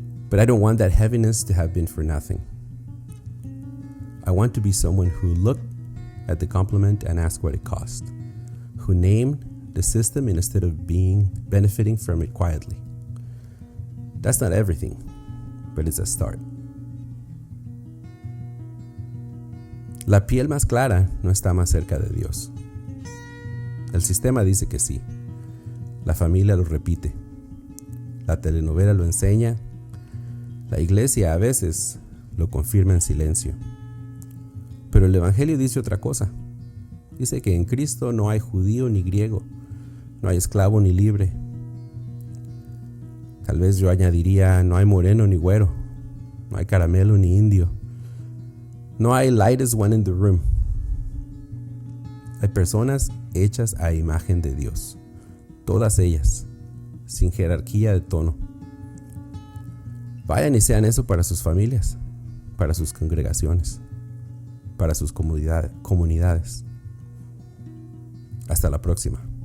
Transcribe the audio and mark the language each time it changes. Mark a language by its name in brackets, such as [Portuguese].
[English] But I don't want that heaviness to have been for nothing. I want to be someone who looked at the compliment and asked what it cost, who named the system instead of benefiting from it quietly. That's not everything, but it's a start. [Spanish] La piel más clara no está más cerca de Dios. El sistema dice que sí. La familia lo repite. La telenovela lo enseña. La iglesia a veces lo confirma en silencio. Pero el Evangelio dice otra cosa. Dice que en Cristo no hay judío ni griego, no hay esclavo ni libre. Tal vez yo añadiría, no hay moreno ni güero, no hay caramelo ni indio. No hay [English] lightest one in the room. [Spanish] Hay personas hechas a imagen de Dios, todas ellas, sin jerarquía de tono. Vayan y sean eso para sus familias, para sus congregaciones, para sus comunidades. Hasta la próxima.